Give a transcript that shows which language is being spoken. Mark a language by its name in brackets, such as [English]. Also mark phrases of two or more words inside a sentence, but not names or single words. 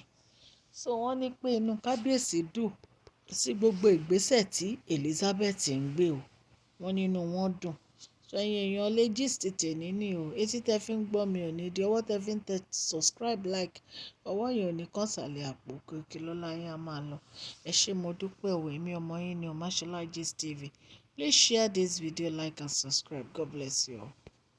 [Yoruba] So wọ́n ní pé inú kábíyèsí dùn sí gbogbo ìgbésẹ̀ tí Elizabeth ń gbé o. Wọ́n nínú wọn dùn. So ẹ̀yin èèyàn lè gist tèmi ní o. Etí tẹ́ fi ń gbọ́ mi ò ní di ọwọ́ tẹ́ fi ń tẹ [English] subscribe like [Yoruba] ọwọ́ yẹn ò ní kàn sàlẹ̀ àpò kòkè lọ́la yẹn a máa lọ. Ẹ ṣé mo dúpẹ́ o èmi ọmọ yín ni o Mashola Gist TV. [English] Please share this video, like and subscribe. God bless you all.